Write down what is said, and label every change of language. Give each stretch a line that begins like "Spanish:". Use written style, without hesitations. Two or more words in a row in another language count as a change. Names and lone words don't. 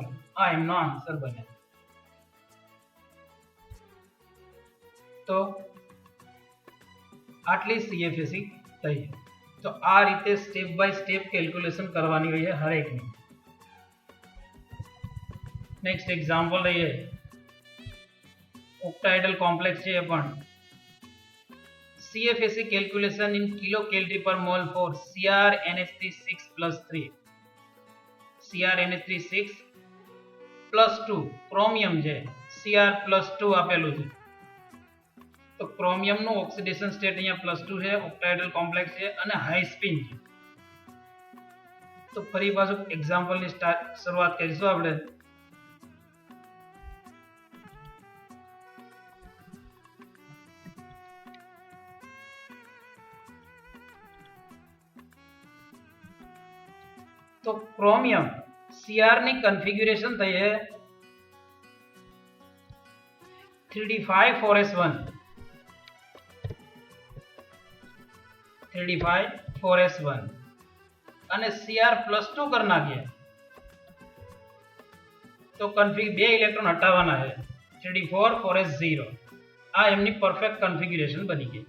Gujarati: આ એમનો આન્સર બને. તો આટલી CFSA થઈ. તો આ રીતે
English: step by step calculation
Gujarati: કરવાની હોય છે હરેકની.
English: next example
Gujarati: લઈએ.
English: octahedral complex
Gujarati: છે પણ
English: CFSA calculation in kilocalorie per mole for
Gujarati: CrNH3 6+3 CrNH3 6+2 ક્રોમિયમ છે. Cr+2 આપેલું છે તો ક્રોમિયમ નું
English: oxidation state
Gujarati: અહીંયા +2 છે.
English: octahedral complex
Gujarati: છે અને
English: high spin
Gujarati: છે. તો ફરી પાછું એક્ઝામ્પલ ની શરૂઆત કરીશું આપણે. तो क्रोमियम Cr ની કન્ફિગ્યુરેશન થઈ છે 3d5 4s1 અને Cr+2 કરી નાખીએ તો કન્ફિગ 2 ઇલેક્ટ્રોન હટાવવાના છે 3d4 4s0 આ એમની
English: perfect configuration
Gujarati: બની ગઈ.